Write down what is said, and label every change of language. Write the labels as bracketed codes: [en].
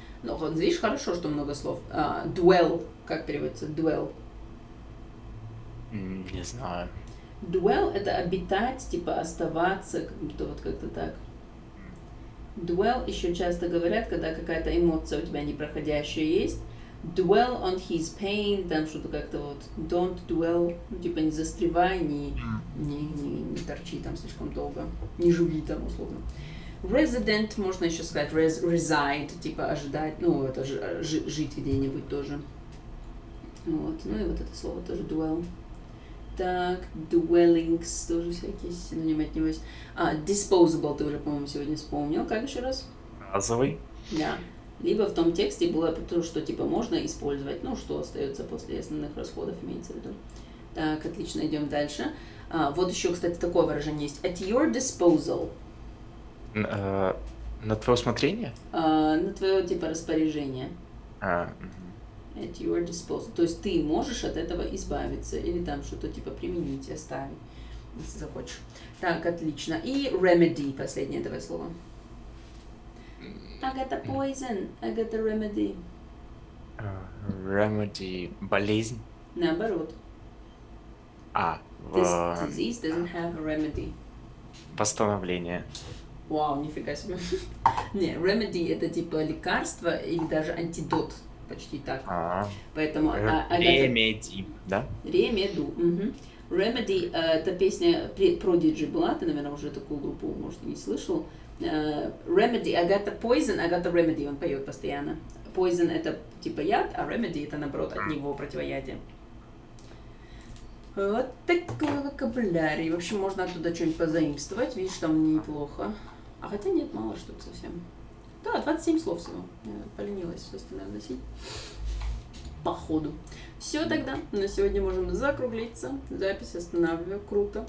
[ru] Ну вот, видишь, хорошо, что много слов. Dwell. Как переводится? Dwell. Не знаю. Dwell — это обитать, типа оставаться, как будто вот как-то так. Dwell еще часто говорят, когда какая-то эмоция у тебя непроходящая есть. [en] Dwell on his pain, [ru] там что-то как-то вот. [en] Don't dwell, [ru] ну типа не застревай, не торчи там слишком долго, не живи там условно. Resident, можно еще сказать reside, типа ожидать, ну это же жить где-нибудь тоже. Вот, ну и вот это слово тоже dwell. Так, dwellings, тоже всякие синонимы от него есть. Disposable, ты уже, по-моему, сегодня вспомнил. Как еще раз? Разовый. Да. Либо в том тексте было то, что типа можно использовать, ну, что остается после основных расходов, имеется в виду. Так, отлично, идем дальше. Вот еще, кстати, такое выражение есть. [en] At your disposal. [ru] На твое усмотрение? На твое, типа, распоряжение. [en] At your disposal. [ru] То есть ты можешь от этого избавиться или там что-то типа применить, оставить, если захочешь. Так, отлично. И remedy, последнее давай слово. [en] I got a poison, I got a remedy. [ru] Remedy. Болезнь. Наоборот. [en] This disease doesn't have a remedy. [ru] Восстановление. Вау, нифига себе. Не, remedy это типа лекарство или даже антидот. Почти так. Поэтому Ремеди, да? Ремеду. Угу. Remedy, это песня Prodigy была, ты, наверное, уже такую группу, может, и не слышал. Remedy, [en] I got a poison, I got a remedy, [ru] он поет постоянно. Poison это типа яд, а remedy это наоборот от него противоядие. Вот такой вокабулярий. В общем, можно оттуда что-нибудь позаимствовать, видишь, там неплохо. А хотя нет, мало что совсем. Да, 27 слов всего. Я поленилась все остальное носить. По ходу. Все тогда. На сегодня можем закруглиться. Запись останавливаю. Круто.